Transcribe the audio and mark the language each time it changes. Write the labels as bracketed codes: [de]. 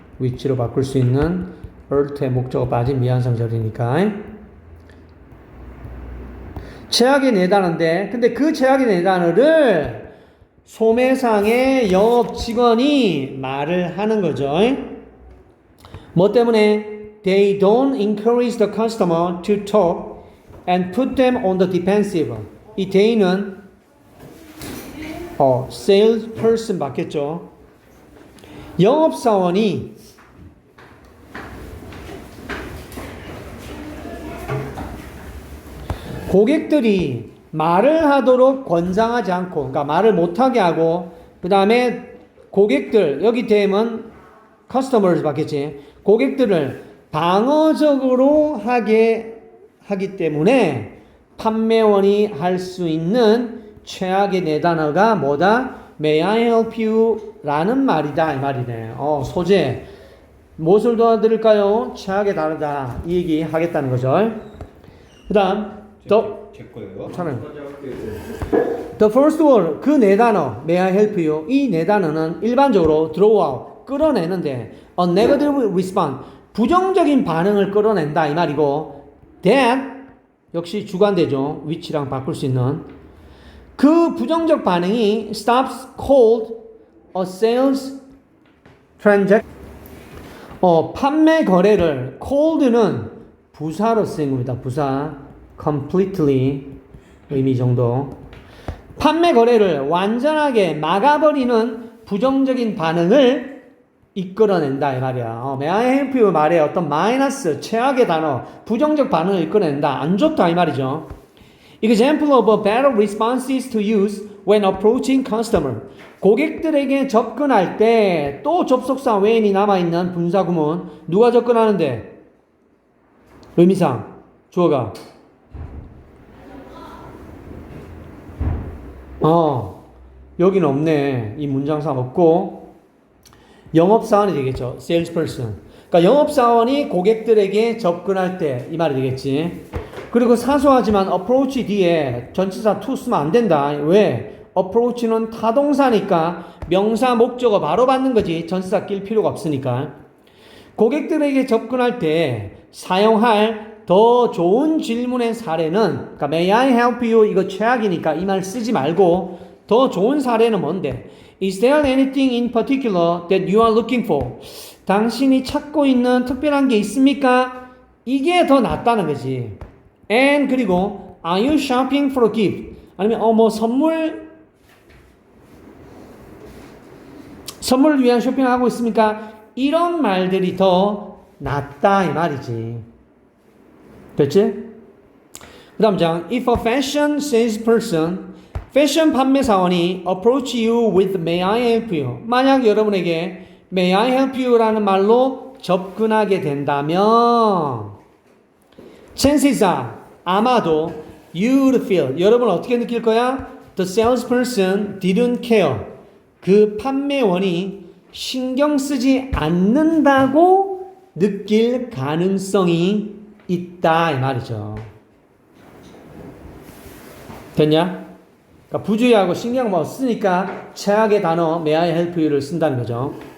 [ko] 위치로 바꿀 수 있는 earth의 목적어 빠진 미완성절이니까. 최악의 네 단어인데, 근데 그 최악의 네 단어를 소매상의 영업 직원이 말을 하는 거죠. 뭐 때문에? [en] They don't encourage the customer to talk and put them on the defensive. [ko] 이 they는 salesperson 맞겠죠. 영업사원이 고객들이 말을 하도록 권장하지 않고, 그러니까 말을 못하게 하고, 그 다음에 고객들, 여기 대면 customers 받겠지. 고객들을 방어적으로 하기 때문에 판매원이 할 수 있는 최악의 네 단어가 뭐다? [en] May I help you? [ko] 라는 말이다. 이 말이네. 소재. 무엇을 도와드릴까요? 최악의 단어다. 이 얘기 하겠다는 거죠. 그 다음, 제 거예요. [en] The first word, [ko] 그 네 단어, [en] may I help you? [ko] 이 네 단어는 일반적으로 [en] draw out, [ko] 끌어내는데, [en] a negative response, [ko] 부정적인 반응을 끌어낸다 이 말이고, that 역시 주관되죠. 위치랑 바꿀 수 있는. [en] 그 부정적 반응이 stops cold a sales transaction. [ko] 판매 거래를, cold는 부사로 쓰인 겁니다. 부사. completely 의미 정도. 판매 거래를 완전하게 막아버리는 부정적인 반응을 이끌어낸다 이 말이야. May I help you 말에 어떤 마이너스, 최악의 단어, 부정적 반응을 이끌어낸다. 안 좋다 이 말이죠. [en] Example of a better responses to use when approaching customer. [ko] 고객들에게 접근할 때 또 접속사 when이 남아있는 분사구문. 누가 접근하는데? 의미상 주어가 여기는 없네. 이 문장상 없고 영업사원이 되겠죠. salesperson. 그러니까 영업사원이 고객들에게 접근할 때 이 말이 되겠지. 그리고 사소하지만 approach 뒤에 전치사 to 쓰면 안 된다. 왜? approach는 타동사니까 명사 목적어 바로 받는 거지. 전치사 낄 필요가 없으니까. 고객들에게 접근할 때 사용할 더 좋은 질문의 사례는, 그러니까 may I help you 이거 최악이니까 이 말 쓰지 말고 더 좋은 사례는 뭔데? [en] Is there anything in particular that you are looking for? [ko] 당신이 찾고 있는 특별한 게 있습니까? 이게 더 낫다는 거지. [en] And [ko] 그리고 [en] are you shopping for a gift? [ko] 아니면 뭐 선물을 위한 쇼핑하고 있습니까? 이런 말들이 더 낫다 이 말이지. 됐지? [en] 그 다음 장 If a fashion salesperson [ko] 패션 판매사원이 [en] approach you with may I help you [ko] 만약 여러분에게 may I help you 라는 말로 접근하게 된다면 [en] chances are [ko] 아마도 [en] you would feel [ko] 여러분 어떻게 느낄 거야? [en] The salesperson didn't care [ko] 그 판매원이 신경 쓰지 않는다고 느낄 가능성이 있다 이 말이죠. 됐냐? 그러니까 부주의하고 신경 못 쓰니까 최악의 단어 may I help you를 쓴다는 거죠.